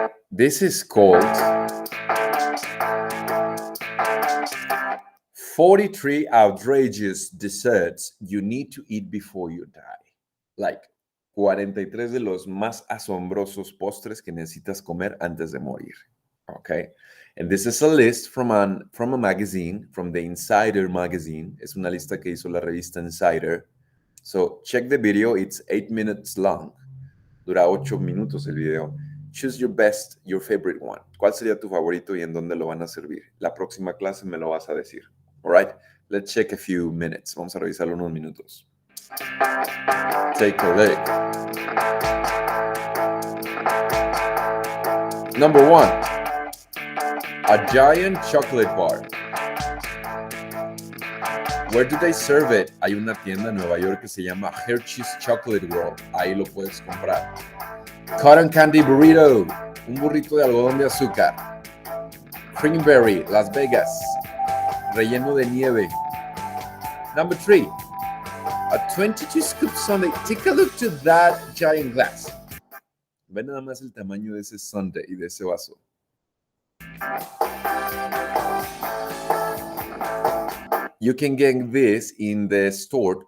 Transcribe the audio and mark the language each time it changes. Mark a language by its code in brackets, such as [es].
[en] This is called 43 outrageous desserts you need to eat before you die. [es] Like 43 de los más asombrosos postres que necesitas comer antes de morir. [en] Okay? And this is a list from a magazine, from the Insider magazine. [es] Es una lista que hizo la revista Insider. [en] So check the video. It's 8 minutes long. [es] Dura 8 minutos el video. [en] Choose your best, your favorite one. [es] ¿Cuál sería tu favorito y en dónde lo van a servir? La próxima clase me lo vas a decir. [en] All right? Let's check a few minutes. [es] Vamos a revisarlo unos minutos. [en] Take a look. Number 1. A giant chocolate bar. Where do they serve it? [es] Hay una tienda en Nueva York que se llama Hershey's Chocolate World. Ahí lo puedes comprar. [en] Cotton candy burrito. [es] Un burrito de algodón de azúcar. Creamberry, Las Vegas. Relleno de nieve. [en] Number 3. A 22 scoop sundae. Take a look to that giant glass. [es] Ven nada más el tamaño de ese sundae y de ese vaso. [en] You can get this in the store.